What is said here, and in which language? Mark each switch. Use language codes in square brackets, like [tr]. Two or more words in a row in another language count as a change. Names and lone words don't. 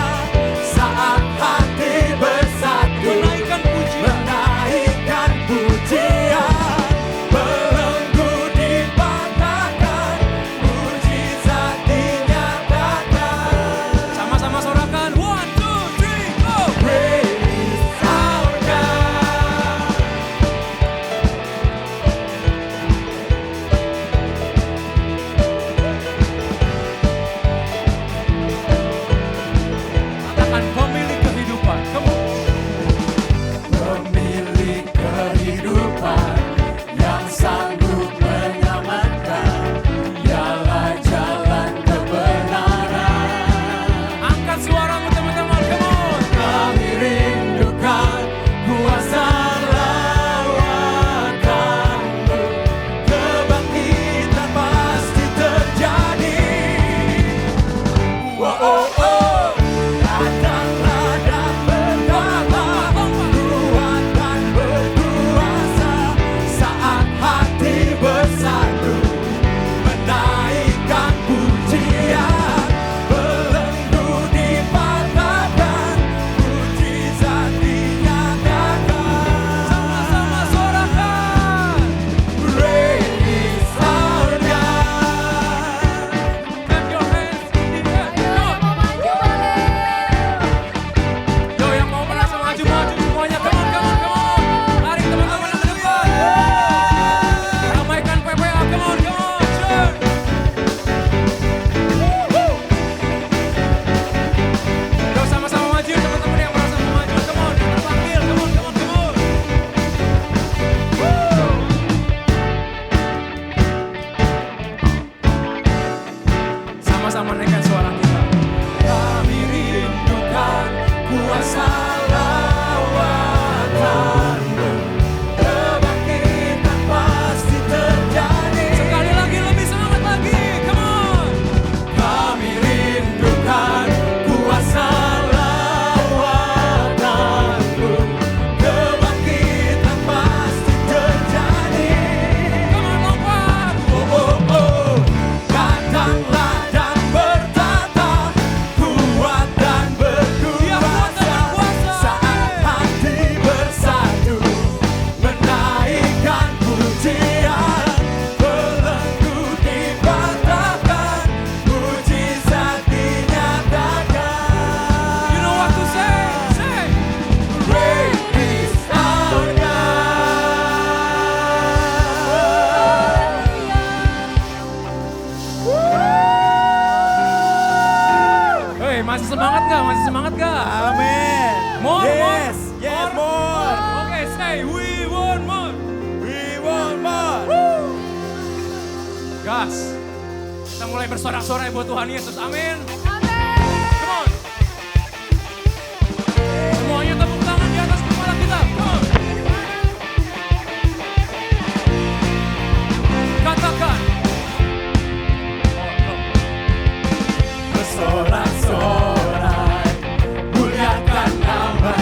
[id] Saat hati bersatu, menaikkan pujian, belenggu dipatahkan, mujizat dinyatakan. Sama-sama sorakan, 1, 2, 3, [en] go! Praise our God. [id] Katakan pemilik kehidupan, [en] come on. [id] Pemilik kehidupan yang sanggup menyelamatkan, dialah jalan kebenaran. Angkat suaramu teman-teman, [en] come on. [id] Kami rindukan kuasa lawatanmu, kebangkitan pasti terjadi. Datanglah dan berkata, kuat dan berkuasa. Saat hati bersatu, menaikkan pujian, belenggu dipatahkan, mujizat dinyatakan. Sama-sama sorakan, [en] praise our God. Clap your hands in the air. [id] Ayo yang mau maju boleh. Yo, yang mau langsung maju-maju semuanya, [en] come on. [id] Lari teman-teman yang ke depan. Ramaikan PPA, [en] come on, sure. [id] Yo, sama-sama maju teman-teman yang merasa mau maju, [en] come on, [id] yang terpanggil, [en] come on. [id] Sama-sama naikkan suara kita. Kami rindukan kuasa lawatanmu, kebangkitan pasti terjadi. Sekali lagi, lebih semangat lagi, [en] come on. [id] Kami rindukan kuasa lawatanmu, kebangkitan pasti terjadi. [en] Come on, [id] lompat. Datanglah dan bertata, kuat dan berkuasa. Saat hati bersatu, menaikkan pujian, belenggu dipatahkan, mujizat dinyatakan. [en] You know what to say? Great is our God. [id] Hei, masih semangat gak? Amin. [en] More. More. Oke, say we want more. We want more. [id] Gas. Kita mulai bersorak-sorai buat Tuhan Yesus. Amin. Amin. [en] Come on. [id] Semuanya tepuk tangan di atas kepala kita. [en] Come on. [id] Katakan. Bersorak-sorai, muliakan nama